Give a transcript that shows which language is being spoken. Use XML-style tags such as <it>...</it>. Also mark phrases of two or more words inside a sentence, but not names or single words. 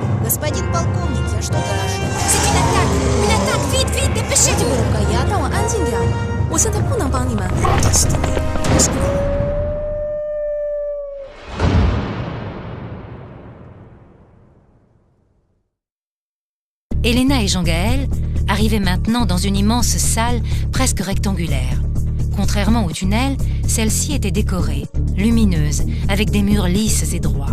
<ru>Господин полковник, я что-то нашел.</ru> <fr>C'est une attaque! Une attaque! Vite, vite, dépêchez-vous!</fr> <zh>要让我安静点，我现在不能帮你们。</zh> <fr>Elena et Jean-Gaël arrivaient maintenant dans une immense salle presque rectangulaire. Contrairement au tunnel, celle-ci était décorée, lumineuse, avec des murs lisses et droits.</fr>